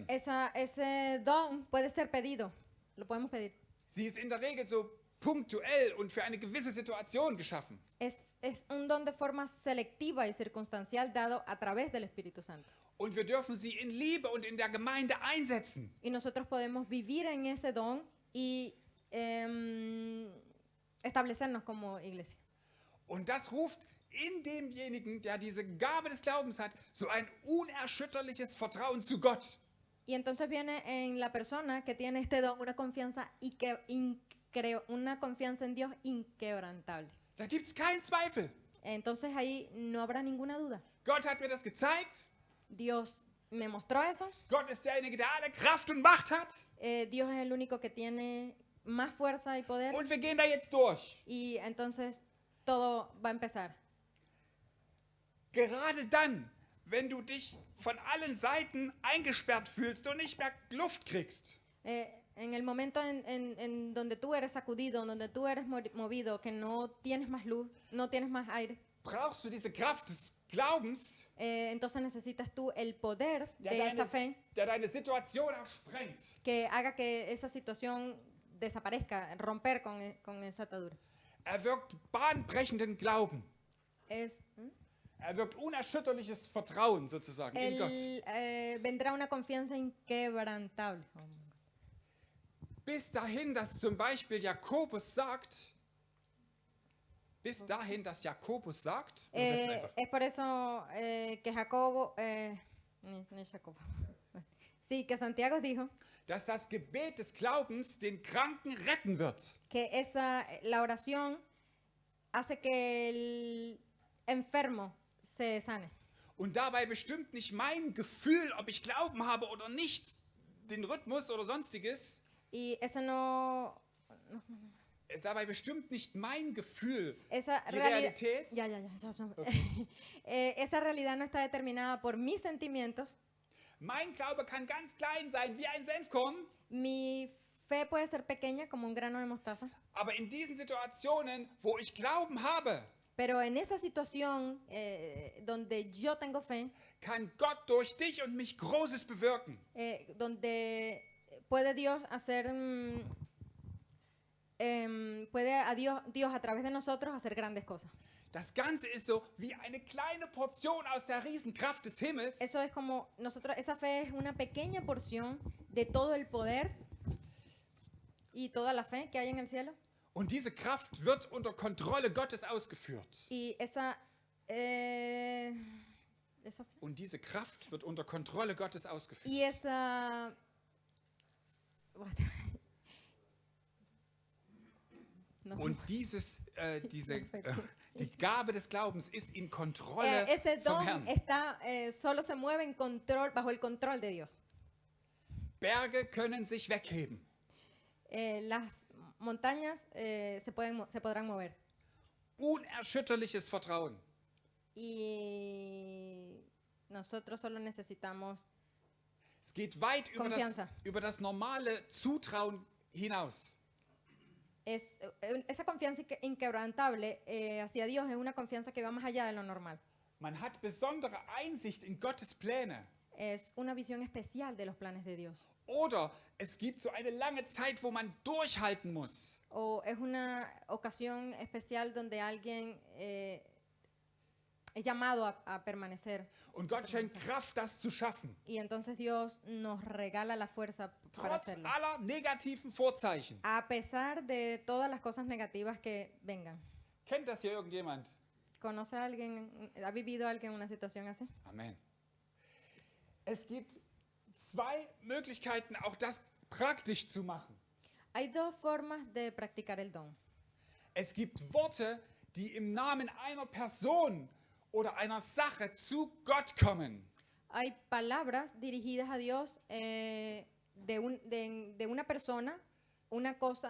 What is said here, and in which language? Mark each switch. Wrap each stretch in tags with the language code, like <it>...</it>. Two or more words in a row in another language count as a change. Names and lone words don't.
<es>ese don puede ser pedido, lo podemos pedir.</es> <de>Sie ist in der Regel so punktuell und für eine gewisse Situation geschaffen.</de> <es>Es un don de forma selectiva y circunstancial dado a través del Espíritu Santo.</es> <de>Und wir dürfen sie in Liebe und in der Gemeinde einsetzen.</de> <es>Y nosotros podemos vivir en ese don y establecernos como iglesia.</es> <de>Und das ruft in demjenigen, der diese Gabe des Glaubens hat, so ein unerschütterliches Vertrauen zu Gott.</de> <es>Y entonces viene en la persona que tiene este don una confianza, una confianza en Dios inquebrantable.</es> <de>Da gibt es keinen Zweifel.</de> <es>Entonces ahí no habrá ninguna duda.</es> <de>Gott hat mir das gezeigt.</de> <es>Dios me mostró eso.</es> <de>Gott ist derjenige, der alle Kraft und Macht hat.</de> <es>Dios es el único que tiene más fuerza y poder.</es> <de>Und wir gehen da jetzt durch.</de> <es>Y entonces todo va a empezar.</es> <de>Gerade dann, wenn du dich von allen Seiten eingesperrt fühlst und nicht mehr Luft kriegst,</de> <es>En el momento en donde tú eres sacudido, donde tú eres movido, que no tienes más luz, no tienes más aire,</es> <de>brauchst du diese Kraft des Glaubens,</de> <es>entonces necesitas tú el poder de esa fe</es> <de>der deine Situation auch sprengt.</de> <es>que haga que esa situación desaparezca, romper con esa atadura.</es> <de>Er wirkt bahnbrechenden Glauben.</de> <es>Es,</es> <de>Er wirkt unerschütterliches Vertrauen sozusagen in Gott.</de> <es>vendrá una confianza inquebrantable.</es> <de>Bis dahin, dass zum Beispiel Jakobus sagt, übersetzt einfach.</de> <es>Es por eso que Jacobo, ni Jacobo, sí, que Santiago dijo</es> <de>Dass das Gebet des Glaubens den Kranken retten wird.</de> <es>que la oración hace que el enfermo se sane.</es> <de>Und dabei bestimmt nicht mein Gefühl, ob ich Glauben habe oder nicht, den Rhythmus oder sonstiges.</de> <es>Y eso no,</es> <de>Dabei bestimmt nicht mein Gefühl</de> <es>esa</es> <de>die</de> <es>realidad,</es> <de>Realität.</de> <es>ya. Esa realidad no está determinada por mis sentimientos.</es> <de>Mein Glaube kann ganz klein sein, wie ein Senfkorn.</de> <es>Mi fe puede ser pequeña como un grano de mostaza,</es> <de>Aber in diesen Situationen, wo ich Glauben habe,</de> <es>pero en esa situación donde yo tengo fe,</es> <de>kann Gott durch dich und mich Großes bewirken.</de> <es>donde puede Dios hacer, puede Dios a través de nosotros hacer grandes cosas.</es> <de>Das Ganze ist so wie eine kleine Portion aus der Riesenkraft des Himmels.</de> <es>Eso es como nosotros, esa fe es una pequeña porción de todo el poder y toda la fe que hay en el cielo.</es> <de>Und diese Kraft wird unter Kontrolle Gottes ausgeführt.</de> <es>Y esa fe</es> <de>Und diese Kraft wird unter Kontrolle Gottes ausgeführt.</de> <es>y esa what? No.</es> <de>Und die Gabe des Glaubens ist in Kontrolle</de> <es>Ese</es> <de>vom</de> <es>don</es> <de>Herrn.</de> <es>está, solo se mueve en control, bajo el control de Dios.</es> <de>Berge können sich wegheben.</de> <es>Las montañas se podrán mover.</es> <de>Unerschütterliches Vertrauen.</de> <es>Y nosotros solo necesitamos</es> <de>Es geht weit</de> <es>Confianza.</es> <de>über das normale Zutrauen hinaus.</de> <es>Esa confianza inquebrantable hacia Dios es una confianza que va más allá de lo normal.</es> <de>Man hat besondere Einsicht in Gottes Pläne.</de> <es>Es una visión especial de los planes de Dios.</es> <de>Oder es gibt so eine lange Zeit, wo man durchhalten muss.</de> <es>O es una ocasión especial donde alguien es llamado a permanecer.</es> <de>Und Gott schenkt Kraft, das zu schaffen.</de> <es>Y entonces Dios nos regala la fuerza para</es> <de>Trotz</de> <es>hacerlo.</es> <de>aller negativen Vorzeichen.</de> <es>A pesar de todas las cosas negativas que vengan.</es> <de>Kennt das hier irgendjemand?</de> <es>¿Conoce a alguien, ha vivido alguien una situación así? Amen.</es> <de>Es gibt zwei Möglichkeiten, auch das praktisch zu machen.</de> <es>Hay dos formas de practicar el don.</es> <de>Es gibt Worte, die im Namen einer Person oder einer Sache zu Gott kommen.</de> <es>Hay palabras dirigidas a Dios de una persona, una cosa.</es>